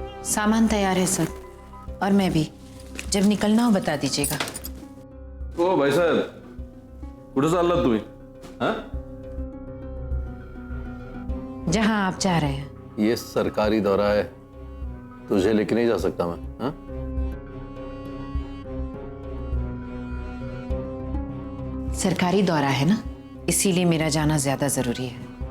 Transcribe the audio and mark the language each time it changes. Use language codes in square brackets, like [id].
[hi] सामान तैयार है सर, और मैं भी। जब निकलना हो बता दीजिएगा। [mr] ओ भाई साहब, कुठं चाललात तुम्ही? हाँ? [hi] जहां आप चाह रहे हैं। ये सरकारी दौरा है, तुझे लेके नहीं जा सकता मैं। हाँ? सरकारी दौरा है ना, इसीलिए मेरा जाना ज्यादा जरूरी है।